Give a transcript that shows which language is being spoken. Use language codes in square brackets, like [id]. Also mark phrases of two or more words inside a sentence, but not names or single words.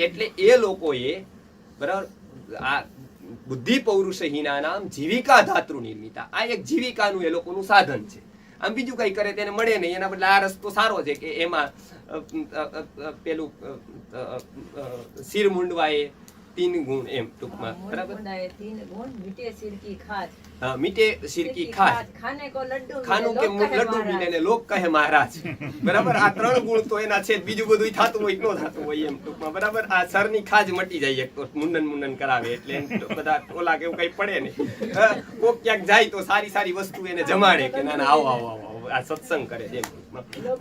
[gu] એટલે એ લોકોએ, બરાબર, આ [sa] बुद्धि पौरुषहीना नाम जीविका धातु निर्मिता, [gu] આ એક જીવિકાનું એ લોકોનું સાધન છે. આમ બીજું કઈ કરે તેને મળે નહીં. એના બદલે આ રસ્તો સારો છે કે એમાં પેલું [hi] सिर मुंडवाए तीन गुण [gu] એમ ટૂંકમાં मूल બરાબર [hi] मुंडाए तीन गुण मीठे सिर की खाज हां, मीठे सिरकी खाज खाने को लड्डू [gu] ખાનું [hi] मिले, [gu] કે [hi] लोग कहे લડ્ડુ महाराज। [gu] મિલે ને લોક કહે મહારાજ બરાબર આ ત્રણ ગુણ તો એના છે જ. બીજું બધું થતું હોય કે ન થતું હોય એમ ટૂંકમાં બરાબર આ સરની ખાજ મટી જાય એક તો મુંડન કરાવે એટલે એમ તો બધા ઓલા કે એવું કઈ પડે ને હા, કોક ક્યાંક જાય તો સારી સારી વસ્તુ એને જમાડે કે ના ના આવો આવો આવો આ સત્સંગ કરે છે એમ ટૂંકમાં.